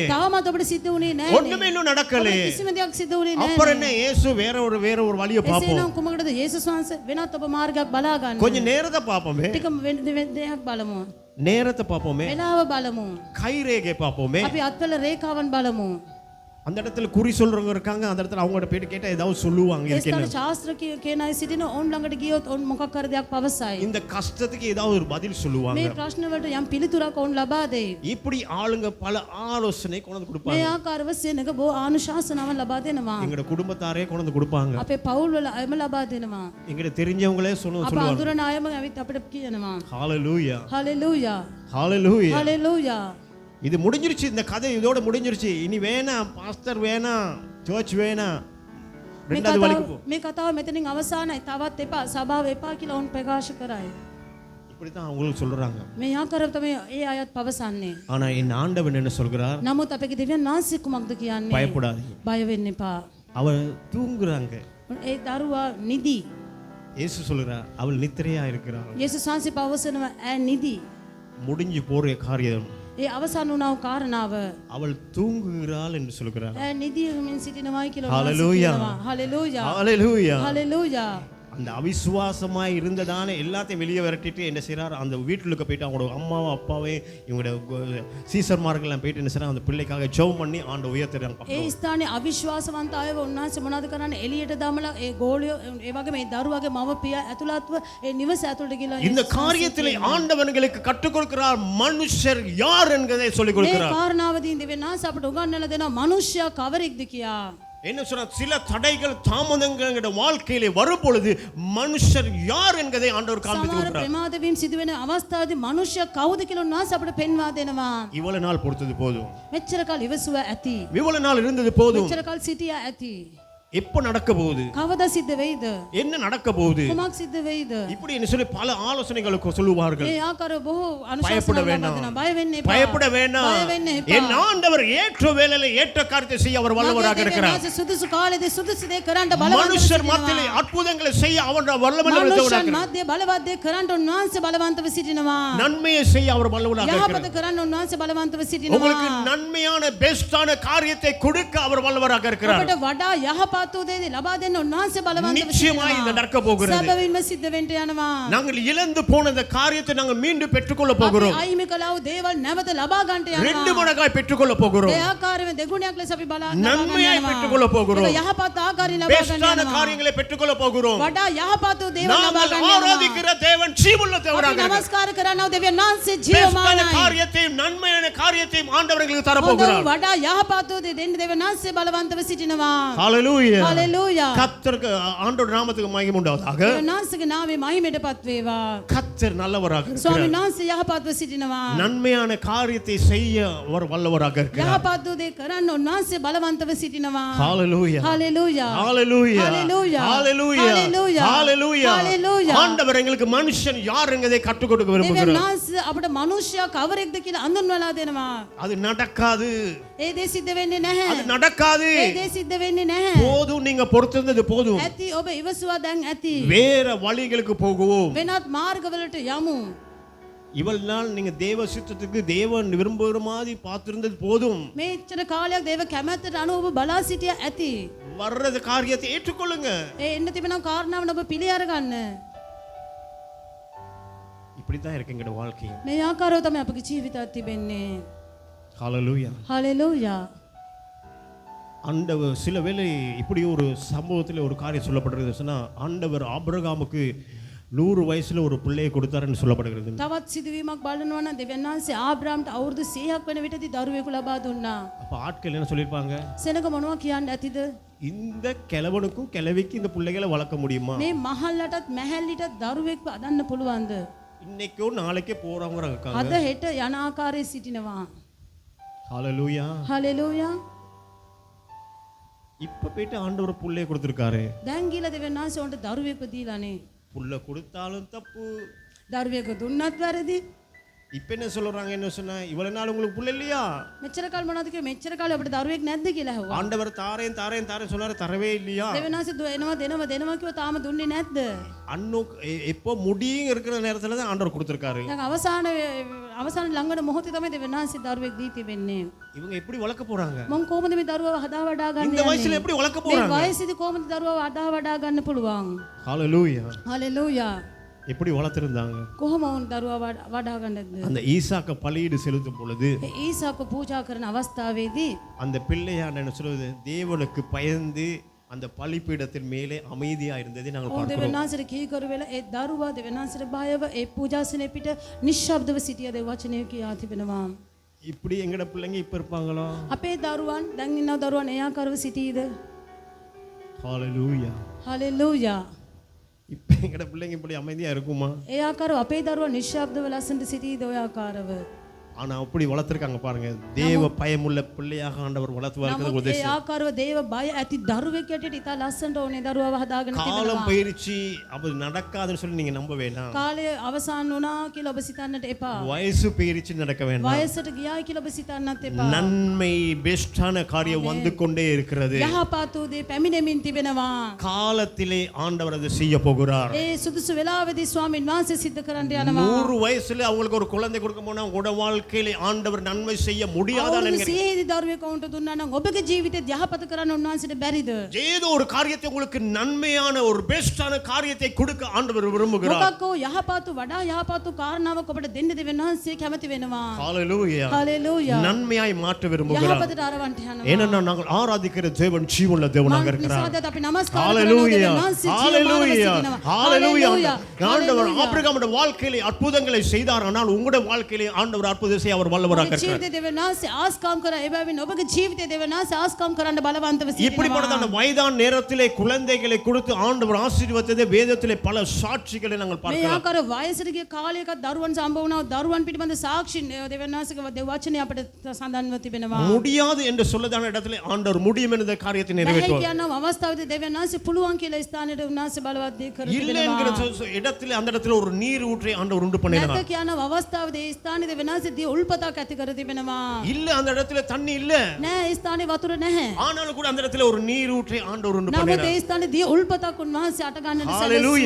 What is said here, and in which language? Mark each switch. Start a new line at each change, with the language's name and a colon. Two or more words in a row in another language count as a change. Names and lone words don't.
Sinhala: තාමත් ඔබට සිද්ධ වුණේ නැහැ,
Tamil: ஒண்ணுமே இன்னும் நடக்கலையே.
Sinhala: කිසිම දෙයක් සිද්ධ වුණේ නැහැ.
Tamil: அப்புறம் என்ன, இயேசு வேற ஒரு வழியை பாப்போம்.
Sinhala: එසේනම් කුමකටද යේසුස් වහන්සේ වෙනත් ඔබ මාර්ගයක් බලා ගන්න.
Tamil: கொஞ்சம் நேரத்தை பாப்போமே,
Sinhala: ටික දෙයක් බලමු.
Tamil: நேரத்தை பாப்போமே,
Sinhala: වෙලාව බලමු.
Tamil: கைரேகை பாப்போமே.
Sinhala: අපි අත්වල රේඛාවන් බලමු.
Tamil: அந்த இடத்துல குறி சொல்றவங்க இருக்காங்க, அந்த இடத்துல அவங்கள்ட்ட போயிட்டு கேட்டா ஏதாவது சொல்லுவாங்க.
Sinhala: ඒ
Tamil: இருக்கு
Sinhala: ස්ථාන
Tamil: என்ன,
Sinhala: ශාස්ත්‍ර කියන අය සිටින ඔවුන් ළඟට ගියොත් ඔවුන් මොකක් කර දෙයක් පවසයි.
Tamil: இந்த கஷ்டத்துக்கு ஏதாவது ஒரு பதில் சொல்லுவாங்க.
Sinhala: මේ ප්‍රශ්න වලට යම් පිළිතුරක් ඔවුන් ලබා දෙයි.
Tamil: இப்படி ஆளுங்க பல ஆலோசனை கொண்டு
Sinhala: මේ
Tamil: கொடுப்பாங்க.
Sinhala: ආකාරව සෙනඟ බොහෝ ආනුශාසනාවන් ලබා දෙනවා.
Tamil: எங்கட குடும்பத்தாரே கொண்டு கொடுப்பாங்க.
Sinhala: අපේ පවුල් වල අයම ලබා දෙනවා.
Tamil: எங்கட தெரிஞ்சவங்களே
Sinhala: අප
Tamil: சொல்லுவாங்க.
Sinhala: අඳුරන අයම ඇවිත් අපිට කියනවා.
Tamil: ஹalleluya,
Sinhala: හලෙලූයා
Tamil: ஹalleluya.
Sinhala: හලෙලූයා.
Tamil: இது முடிஞ்சிருச்சு, இந்த கதை இதோட முடிஞ்சிருச்சு, இனி வேணாம் பாஸ்டர் வேணாம் சர்ச் வேணாம், ரெண்டாவது வழிக்கு போ.
Sinhala: මේ කතාව මෙතනින් අවසానයි. තවත් එපා සභාව එපා කියලා ඔවුන් ප්‍රකාශ කරයි.
Tamil: இப்படி தான் அவங்களுக்கு சொல்றாங்க.
Sinhala: මේ ආකාරව තමයි ඒ අයත් පවසන්නේ.
Tamil: ஆனா என் ஆண்டவன் என்ன சொல்கிறார்,
Sinhala: නමුත් අපේ දෙවියන් වහන්සේ කුමක්ද කියන්නේ?
Tamil: பயப்படாதீங்க,
Sinhala: බය වෙන්න එපා.
Tamil: அவள் தூங்குறாங்க.
Sinhala: ඒ දරුවා නිදි.
Tamil: இயேசு சொல்கிறார் அவள் நித்திரையா இருக்கிறாள்.
Sinhala: යේසුස් වහන්සේ පවසනවා ඈ නිදි.
Tamil: முடிஞ்சு போற காரியம்
Sinhala: ඒ අවසන් වුණා වූ කාරණාව
Tamil: அவள் தூங்குகிறாள் என்று சொல்கிறார்.
Sinhala: ඈ නිදිමින් සිටිනවායි කියලා
Tamil: Hallelujah.
Sinhala: හලෙලූයා
Tamil: ஹalleluya.
Sinhala: හලෙලූයා.
Tamil: அந்த அவிசுவாசமாய் இருந்ததான எல்லாத்தையும் வெளியே விரட்டிட்டு என்ன செய்றார், அந்த வீட்டுக்கு போயிட்டு அவங்களோட அம்மாவும் அப்பாவையும் இவங்களோட சீசர்மார்கள்லாம் போயிட்டு என்ன செய்றாங்க, அந்த பிள்ளைக்காக ஜெபம் பண்ணி ஆண்டவரை உயர்த்துறாங்க.
Sinhala: ඒ ස්ථානයේ අවිශ්වාසවන්ත අයව උන්වහන්සේ මොනවද කරන්නේ? එළියට දාමලා ඒ ගෝලියෝ ඒ වගේ මේ දරුවාගේ මව පියා ඇතුළත්ව ඒ නිවස ඇතුළට ගිහලා
Tamil: இந்த காரியத்திலே ஆண்டவனுக்கு கற்றுக் கொடுக்கிறார், மனுஷர் யார் என்பதை சொல்லிக்
Sinhala: මේ
Tamil: கொடுக்கிறார்.
Sinhala: කාරණාවදී දෙවියන්වහන්සේ අපට උගන්වලා දෙනවා මනුෂ්‍යයා කවරෙක්ද කියා.
Tamil: என்ன சொன்னா, சில தடைகள் தாமதங்கள் என்கிற வாழ்க்கையிலே வரும் பொழுது மனுஷர் யார் என்பதை ஆண்டவர் காண்பித்து
Sinhala: සමහර
Tamil: கொடுக்கிறார்.
Sinhala: ප්‍රමාද වීම සිදුවෙන අවස්ථාවේදී මනුෂ්‍ය කවුද කියලා උන්වහන්සේ අපට පෙන්වා දෙනවා.
Tamil: இவ்வளவு நாள் பொறுத்தது போதும்,
Sinhala: මෙච්චර කල් ඉවසුව ඇති.
Tamil: இவ்வளவு நாள் இருந்தது போதும்,
Sinhala: මෙච්චර කල් සිටියා ඇති.
Tamil: எப்ப நடக்க போகுது,
Sinhala: කවදා සිද්ධ වෙයිද?
Tamil: என்ன நடக்க போகுது,
Sinhala: කුමක් සිද්ධ වෙයිද?
Tamil: இப்படி என்ன சொல்லி பல ஆலோசனைகளுக்கு சொல்லுவார்கள்.
Sinhala: ඒ ආකාර බොහෝ
Tamil: பயப்பட
Sinhala: අනුශාසනා
Tamil: வேண்டாம்,
Sinhala: ලබා දෙනවා. බය වෙන්න එපා.
Tamil: பயப்பட வேண்டாம்.
Sinhala: බය වෙන්න එපා.
Tamil: என் ஆண்டவர் ஏற்ற வேளையில ஏற்ற காரியத்தை செய்ய அவர் வல்லவராக இருக்கிறார்.
Sinhala: මගේ සුදුසු කාලෙදී සුදුසු දේ කරන්න බලවත්
Tamil: மனுஷர் மத்தியிலே அற்புதங்களை செய்ய அவர் வல்லவராக
Sinhala: මනුෂ්‍යයන්
Tamil: இருக்கிறார்.
Sinhala: මැදේ බලවත් දේ කරන්න උන්වහන්සේ බලවන්තව සිටිනවා.
Tamil: நன்மையை செய்ய அவர் வல்லவராக
Sinhala: යහපත
Tamil: இருக்கிறார்.
Sinhala: කරන්න උන්වහන්සේ බලවන්තව සිටිනවා.
Tamil: உங்களுக்கு நன்மையான பெஸ்டான காரியத்தை கொடுக்க அவர் வல்லவராக இருக்கிறார்.
Sinhala: ඔබට වඩා යහපත් වූ දේ ලබා දෙන්න උන්වහන්සේ බලවන්තව
Tamil: நிச்சயமாய் இது நடக்க போகிறது.
Sinhala: සැබවින්ම සිද්ධ වෙන්න යනවා.
Tamil: நாங்கள் இழந்து போன இந்த காரியத்தை நாங்கள் மீண்டும் பெற்றுக்கொள்ள
Sinhala: අපි
Tamil: போகிறோம்.
Sinhala: අයිමි කළා වූ දේවල් නැවත ලබා ගන්නට
Tamil: ரெண்டு
Sinhala: යනවා.
Tamil: மடங்காய் பெற்றுக்கொள்ள போகிறோம்.
Sinhala: ඒ ආකාරයෙන් දෙගුණයක් ලෙස අපි බලා
Tamil: நன்மையாய் பெற்றுக்கொள்ள போகிறோம்.
Sinhala: ඒක යහපත් ආකාරයෙන් ලබා ගන්න
Tamil: பெஸ்டான
Sinhala: යනවා.
Tamil: காரியங்களை பெற்றுக்கொள்ள போகிறோம்.
Sinhala: වඩා යහපත් වූ දේවල් ලබා
Tamil: நாங்கள்
Sinhala: ගන්න යනවා.
Tamil: ஆராதிக்கிற தேவன் ஜீவனுள்ள தேவனாக
Sinhala: අපි
Tamil: இருக்கிறார்.
Sinhala: නමස්කාර කරනවා දෙවියන් වහන්සේ
Tamil: பெஸ்டான
Sinhala: ජීවමානයි.
Tamil: காரியத்தையும் நன்மையான காரியத்தையும் ஆண்டவர்களுக்கு தர
Sinhala: හොඳ
Tamil: போகிறார்.
Sinhala: වඩා යහපත් වූ දේ දෙන්න දෙවියන් වහන්සේ බලවන්තව සිටිනවා.
Tamil: ஹalleluya.
Sinhala: හලෙලූයා.
Tamil: கர்த்தருக்கு ஆண்டவர் நாமத்துக்கு மகிமை உண்டாவதாக.
Sinhala: දෙවියන් වහන්සේගේ නාමයේ මහිමයටපත් වේවා.
Tamil: கர்த்தர் நல்லவராக இருக்கிறார்.
Sinhala: ස්වාමීන් වහන්සේ යහපත්ව සිටිනවා.
Tamil: நன்மையான காரியத்தை செய்ய அவர் வல்லவராக இருக்கிறார்.
Sinhala: යහපත් වූ දේ කරන්න උන්වහන්සේ බලවන්තව සිටිනවා.
Tamil: ஹalleluya.
Sinhala: හලෙලූයා.
Tamil: ஹalleluya. ஹalleluya. ஹalleluya. ஹalleluya. ஹalleluya. ஹalleluya. ஆண்டவர் எங்களுக்கு மனுஷன் யார் என்பதை கற்றுக் கொடுக்க
Sinhala: දෙවියන්
Tamil: விரும்புகிறார்.
Sinhala: වහන්සේ අපට මනුෂ්‍යයා කවරෙක්ද කියලා අඳුන්වලා දෙනවා.
Tamil: அது நடக்காது,
Sinhala: ඒ දේ සිද්ධ වෙන්නේ නැහැ.
Tamil: அது நடக்காது.
Sinhala: ඒ දේ සිද්ධ වෙන්නේ නැහැ.
Tamil: போதும், நீங்க பொறுத்திருந்தது போதும்,
Sinhala: ඇති ඔබ ඉවසුවා දැන් ඇති.
Tamil: வேற வழிகளுக்கு போகுவோம்.
Sinhala: වෙනත් මාර්ගවලට යමු.
Tamil: இவ்வளவு நாள் நீங்க தேவ சித்தத்துக்கு தேவன் விரும்புகிற மாதிரி பார்த்திருந்தது போதும்.
Sinhala: මේච්චර කාලයක් දේව කැමැත්තට අනුව ඔබ බලා සිටියා ඇති.
Tamil: வர்றது காரியத்தை ஏற்றுக்கொள்ளுங்க.
Sinhala: ඒ එන්න තිබෙන කාරණාව ඔබ පිළි අරගන්න.
Tamil: இப்படித்தான் இருக்கு எங்களோட வாழ்க்கை.
Sinhala: මේ ආකාරව තමයි අපගේ ජීවිතات තිබෙන්නේ.
Tamil: ஹalleluya.
Sinhala: හලෙලූයා.
Tamil: ஆண்டவர் சில வேளை இப்படி ஒரு சம்பவத்தில் ஒரு காரியம் சொல்லப்படுகிறது சொன்னா, ஆண்டவர் ஆபிரகாமுக்கு 100 வயசுல ஒரு பிள்ளையை கொடுத்தாருன்னு சொல்லப்படுகிறது.
Sinhala: තවත් සිදුවීමක් බලනවා නම් දෙවියන් වහන්සේ ආබ්‍රාම්ට අවුරුදු 100ක් වෙන විටදී දරුවෙකු ලබා දුන්නා.
Tamil: அப்ப ஆட்கள் என்ன சொல்லியிருப்பாங்க?
Sinhala: සෙනග මොනවා කියන්න ඇතිද?
Tamil: இந்த கிழவனுக்கும் கிழவிக்கும் இந்த பிள்ளைகளை வளர்க்க முடியுமா?
Sinhala: මේ මහල්ලටත් මැහැල්ලිටත් දරුවෙක්ව අදන්න පුළුවන්ද?
Tamil: இன்னைக்கோ நாளைக்கே போறவங்க இருக்காங்க.
Sinhala: අද හෙට යන ආකාරයේ සිටිනවා.
Tamil: ஹalleluya.
Sinhala: හලෙලූයා.
Tamil: இப்ப போயிட்டு ஆண்டவர் பிள்ளையை கொடுத்திருக்காரு.
Sinhala: දැන් ගිහලා දෙවියන් වහන්සේ උන්ට දරුවෙක්ව දීලානේ.
Tamil: புள்ள கொடுத்தாலும் தப்பு.
Sinhala: දරුවෙක්ව දුන්නත් වැරදි.
Tamil: இப்ப என்ன சொல்றாங்க என்ன சொன்னா, இவ்வளவு நாள் உங்களுக்கு புள்ள இல்லையா?
Sinhala: මෙච්චර කල් මොනවද කිව්වේ? මෙච්චර කාලේ අපිට දරුවෙක් නැද්ද කියලා ඇහුවා.
Tamil: ஆண்டவர் தாரேன் சொன்னாரு, தரவே இல்லையா?
Sinhala: දෙවියන් වහන්සේ දෙනවා කිව්වා තාම දුන්නේ නැද්ද?
Tamil: அன்னோ எப்போ முடியும் இருக்கிற நேரத்துல தான் ஆண்டவர் கொடுத்திருக்காரு.
Sinhala: දැන් අවසාන ළඟ වෙන මොහොතේ තමයි දෙවියන් වහන්සේ දරුවෙක් දී තිබෙන්නේ.
Tamil: இவங்க எப்படி வளர்க்க போறாங்க?
Sinhala: මම කොහොමද මේ දරුවව හදා වඩා ගන්න
Tamil: இந்த වයசுல எப்படி வளர்க்க
Sinhala: මේ
Tamil: போறாங்க?
Sinhala: වයසේදී කොහොමද දරුවව හදා වඩා ගන්න පුළුවන්?
Tamil: ஹalleluya.
Sinhala: හලෙලූයා.
Tamil: எப்படி வளர்த்திருந்தாங்க?
Sinhala: කොහොම වුන් දරුවව වඩා ගන්නද?
Tamil: அந்த ஈசாக்க பலியிடு செலுத்தும் பொழுது
Sinhala: ඒ ඊසාක පූජා කරන අවස්ථාවේදී
Tamil: அந்த பிள்ளையாண்ட என்ன சொல்றது, தேவனுக்கு பயந்து அந்த பலிபீடத்தின் மேலே அமைதியா இருந்ததை நாங்கள்
Sinhala: ඔව්
Tamil: பார்க்கிறோம்.
Sinhala: දෙවියන් වහන්සේට කීකරු වෙලා ඒ දරුවා දෙවියන් වහන්සේට බයව ඒ පූජාසනයේ පිට නිශ්ශබ්දව සිටිය දේ වචනය කියා තිබෙනවා.
Tamil: இப்படி எங்கட பிள்ளைங்க இப்ப இருப்பாங்களோ?
Sinhala: අපේ දරුවන් දැන් ඉන්න දරුවන් ඒ ආකාරව සිටීද?
Tamil: ஹalleluya.
Sinhala: හලෙලූයා.
Tamil: இப்ப எங்கட பிள்ளைங்க இப்படி அமைதியா இருக்குமா?
Sinhala: ඒ ආකාරව අපේ දරුවා නිශ්ශබ්දව ලස්සනට සිටීද ඔය ආකාරව?
Tamil: ஆனா அப்படி வளர்த்திருக்காங்க பாருங்க. தேவ பயமுள்ள பிள்ளையாக ஆண்டவர் வளர்த்துவார்கள்
Sinhala: නමුත් ඒ
Tamil: உபதேசம்.
Sinhala: ආකාරව දේව බය ඇති දරුවෙක් ඇටියට ඉතා ලස්සනට ඕනේ දරුවව හදාගෙන
Tamil: காலம்
Sinhala: තිබෙනවා.
Tamil: பயிற்சி அப்படி நடக்காதுன்னு சொல்லி நீங்க நம்ப வேண்டாம்.
Sinhala: කාලය අවසන් වුණා කියලා ඔබ සිතන්නට එපා.
Tamil: வயசு பயிற்சி நடக்க வேண்டாம்.
Sinhala: වයසට ගියායි කියලා ඔබ සිතන්නත් එපා.
Tamil: நன்மை பெஸ்டான காரியம் வந்து கொண்டே இருக்கிறது.
Sinhala: යහපත් වූ දේ පැමිණෙමින් තිබෙනවා.
Tamil: காலத்திலே ஆண்டவர் அதை செய்ய போகிறார்.
Sinhala: ඒ සුදුසු වෙලාවෙදී ස්වාමීන් වහන්සේ සිද්ධ කරන්න යනවා.
Tamil: 100 வயசுல அவங்களுக்கு ஒரு குழந்தை கொடுக்க போனா உங்களோட வாழ்க்கையிலே ஆண்டவர் நன்மை செய்ய முடியாதா
Sinhala: අවුරුදු
Tamil: நினைக்கிறீங்க?
Sinhala: 100 දී දරුවෙක් වුන්ට දුන්නා නම් ඔබගේ ජීවිතේ යහපත කරන්න උන්වහන්සේට බැරිද?
Tamil: ஏதோ ஒரு காரியத்தை உங்களுக்கு நன்மையான ஒரு பெஸ்டான காரியத்தை கொடுக்க ஆண்டவர் விரும்புகிறார்.
Sinhala: මොකක් හෝ යහපත් වඩා යහපත් කාරණාවක් ඔබට දෙන්න දෙවියන් වහන්සේ කැමති වෙනවා.
Tamil: ஹalleluya.
Sinhala: හලෙලූයා.
Tamil: நன்மையாய் மாற்ற விரும்புகிறார்.
Sinhala: යහපතට අරවන්ට යනවා.
Tamil: ஏனென்றால் நாங்கள் ஆராதிக்கிற தேவன் ஜீவனுள்ள தேவனாக இருக்கிறார்.
Sinhala: නිසාද අපි නමස්කාර කරනවා
Tamil: ஹalleluya.
Sinhala: දෙවියන් වහන්සේ
Tamil: ஹalleluya.
Sinhala: ජීවමානව
Tamil: ஹalleluya.
Sinhala: සිටිනවා.
Tamil: ஆண்டவர் ஆபிரகாமுடைய வாழ்க்கையிலே அற்புதங்களை செய்தார். ஆனால் உங்களுடைய வாழ்க்கையிலே ஆண்டவர் அற்புதம் செய்ய அவர் வல்லவராக இருக்கிறார்.
Sinhala: ජීවිතේ දෙවියන් වහන්සේ ආස්කාම් කරා. ඒ බැවින් ඔබගේ ජීවිතේ දෙවියන් වහන්සේ ආස්කාම් කරන්න බලවන්තව
Tamil: இப்படிப்பட்ட
Sinhala: සිටිනවා.
Tamil: அந்த வயதான நேரத்திலே குழந்தைகளை கொடுத்து ஆண்டவர் ஆசீர்வதித்ததை வேதத்திலே பல சாட்சிகளை நாங்கள்
Sinhala: මේ
Tamil: பார்க்கிறோம்.
Sinhala: ආකාර වයසට ගිය කාලයක දරුවන් සම්බ වුණා. දරුවන් පිටිබඳ සාක්ෂි දෙවියන් වහන්සේගේ දෙව වචනේ අපිට සඳහන්ව තිබෙනවා.
Tamil: முடியாது என்று சொல்லதான இடத்திலே ஆண்டவர் முடியும் என்ற காரியத்தை
Sinhala: නැහැ
Tamil: நிறைவேற்றுவார்.
Sinhala: කියනවා අවස්ථාවේදී දෙවියන් වහන්සේ පුළුවන් කියලා ස්ථානෙට උන්වහන්සේ බලවත් දේ කර
Tamil: இல்லை என்கிற
Sinhala: තිබෙනවා.
Tamil: இடத்திலே அந்த இடத்துல ஒரு நீர் ஊற்றை ஆண்டவர் உண்டு பண்ணினார்.
Sinhala: නැත කියනවා අවස්ථාවේදී ඒ ස්ථානේ දෙවියන් වහන්සේ දී උල්පතක් ඇති කර තිබෙනවා.
Tamil: இல்ல அந்த இடத்துல தண்ணி இல்ல,
Sinhala: නෑ ඒ ස්ථානේ වතුර නැහැ.
Tamil: ஆனாலும் கூட அந்த இடத்துல ஒரு நீர் ஊற்றை ஆண்டவர் உண்டு
Sinhala: නමුත්
Tamil: பண்ணினார்.
Sinhala: ඒ ස්ථානේ දී උල්පතක් උන්වහන්සේ අට ගන්නට
Tamil: ஹalleluya.